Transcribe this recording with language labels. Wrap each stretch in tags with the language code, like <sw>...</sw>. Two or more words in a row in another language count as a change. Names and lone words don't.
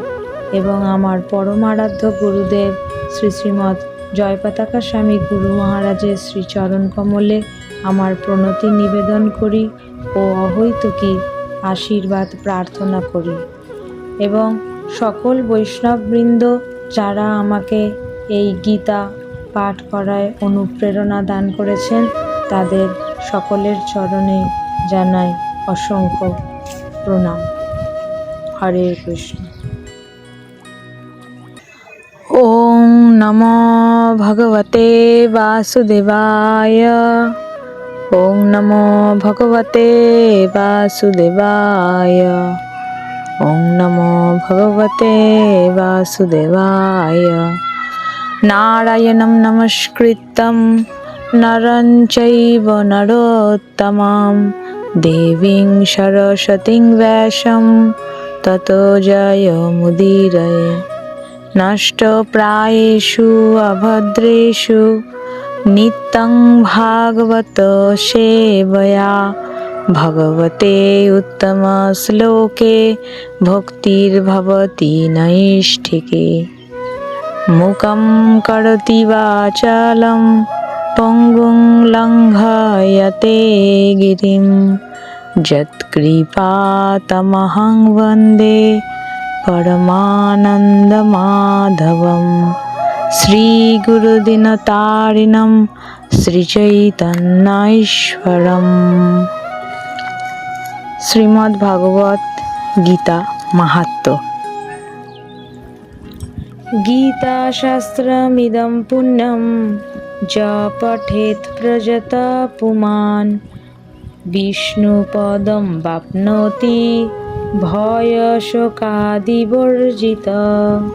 <bn>এবং আমার পরমারাধ্য গুরুদেব শ্রী শ্রীমৎ জয়পতাকা স্বামী গুরু মহারাজের শ্রীচরণ কমলে আমার প্রণতি নিবেদন করি ও অহৈতুকী আশীর্বাদ প্রার্থনা করি এবং সকল বৈষ্ণববৃন্দ যারা আমাকে এই গীতা পাঠ করায় অনুপ্রেরণা দান করেছেন তাদের সকলের চরণে জানাই অসংখ্য প্রণাম।</bn> <sa>হরে কৃষ্ণ। ওম নমো ভগবতে বাসুদেবায়। ওম নমো ভগবতে বাসুদেবায়। ওম নমো ভগবতে বাসুদেবায়। নারায়ণং নমস্কৃত্যং নরং চৈব নরোত্তমং দেবীং সরস্বতীং ব্যাসং ততো জয়মুদীরয়ে। নষ্টপ্রায়েষু অভদ্রেষু নিত্যং ভাগবত সেবয়া ভগবতে উত্তম শ্লোকে ভক্তির্ভবতি নৈষ্ঠিকে। মুখং করোতি বাচালং পঙ্গুং লঙ্ঘয়তে গিরিং যৎকৃপাতমহং বন্দে পরমানন্দমাধবম। শ্রীগুরুদিনতারিণং শ্রীচৈতন্যঈশ্বরম। শ্রীমদ্ ভাগবত গীতা মাহাত্ম্য। গীতাশাস্ত্রমিদং পুণ্যং য পঠেৎ প্রযত পুমাन् বিষ্ণুপদং বাপ্নোতি ভয়শোকাদিবর্জিতः।</sa>